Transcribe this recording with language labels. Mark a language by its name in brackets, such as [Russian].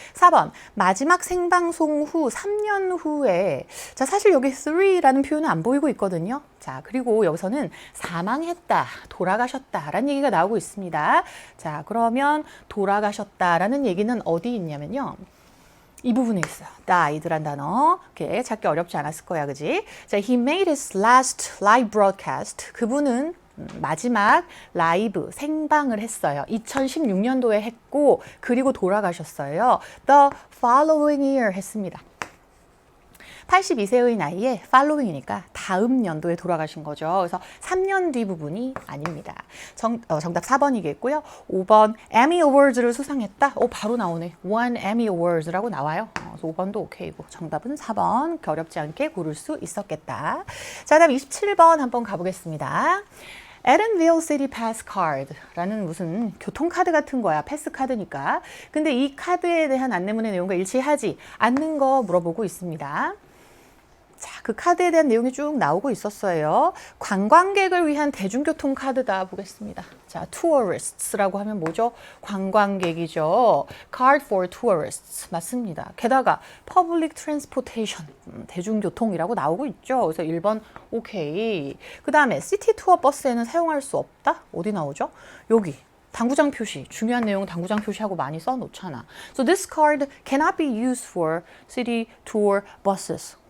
[Korean] 4번, 마지막 생방송 후 3년 후에, 자, 사실 여기 3라는 표현은 안 보이고 있거든요. 자, 그리고 여기서는 사망했다, 돌아가셨다라는 얘기가 나오고 있습니다. 자, 그러면 돌아가셨다라는 얘기는 어디 있냐면요. 이 부분에 있어요. died란 단어. 이렇게 찾기 어렵지 않았을 거야, 그지? [English] 자, he made his last live broadcast. [Korean] 그분은 마지막 라이브 생방을 했어요. 2016년도에 했고 그리고 돌아가셨어요. [English] The following year [Korean] 했습니다. 82세의 나이에 following이니까 다음 연도에 돌아가신 거죠. 그래서 3년 뒤 부분이 아닙니다. 정답 4번이겠고요. 5번 Emmy Awards를 수상했다. 바로 나오네. [English] One Emmy Awards라고 나와요. [Korean] 그래서 5번도 오케이고 정답은 4번. 어렵지 않게 고를 수 있었겠다. 자, 다음 27번 한번 가보겠습니다. Edenville City Pass Card라는 무슨 교통카드 같은 거야. 패스카드니까. 근데 이 카드에 대한 안내문의 내용과 일치하지 않는 거 물어보고 있습니다. 자, 그 카드에 대한 내용이 쭉 나오고 있었어요. 관광객을 위한 대중교통 카드다 보겠습니다. 자, tourists라고 하면 뭐죠? 관광객이죠. [English] Card for tourists [Korean] 맞습니다. 게다가 [English] public transportation [Korean] 대중교통이라고 나오고 있죠. 그래서 1번 오케이. 그 다음에 시티 투어 버스에는 사용할 수 없다. 어디 나오죠? 여기. 당구장 표시, 중요한 내용 당구장 표시하고 많이 써놓잖아. [English] So this card cannot be used for city tour buses.